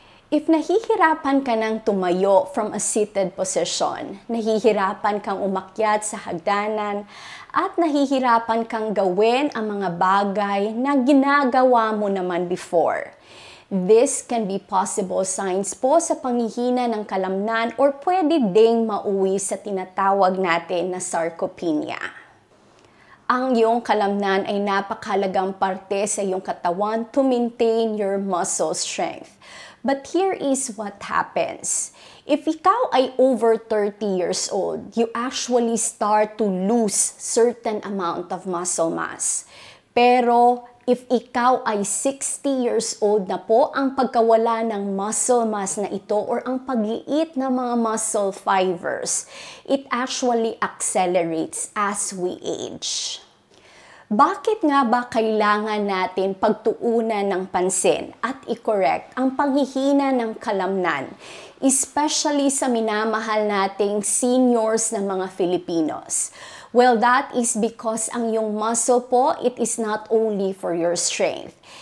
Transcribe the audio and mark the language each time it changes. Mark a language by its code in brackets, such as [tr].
[tl] If nahihirapan ka ng tumayo from a seated position, nahihirapan kang umakyat sa hagdanan, at nahihirapan kang gawin ang mga bagay na ginagawa mo naman before, [en] this can be possible signs [tl] po sa panghihina ng kalamnan or pwede ding mauwi sa tinatawag natin na sarcopenia. Ang iyong kalamnan ay napakahalagang parte sa iyong katawan [en] to maintain your muscle strength. But here is what happens. [tl] If ikaw ay [en] over 30 years old, you actually start to lose certain amount of muscle mass. [tl] Pero if ikaw ay 60 years old na po, ang pagkawala ng muscle mass na ito or ang pagliit ng mga muscle fibers, [en] it actually accelerates as we age. [tl] Bakit nga ba kailangan natin pagtuunan ng pansin at i-correct ang panghihina ng kalamnan, especially sa minamahal nating seniors na mga Filipinos? [en] Well, that is because [tl] ang iyong muscle po, [en] it is not only for your strength.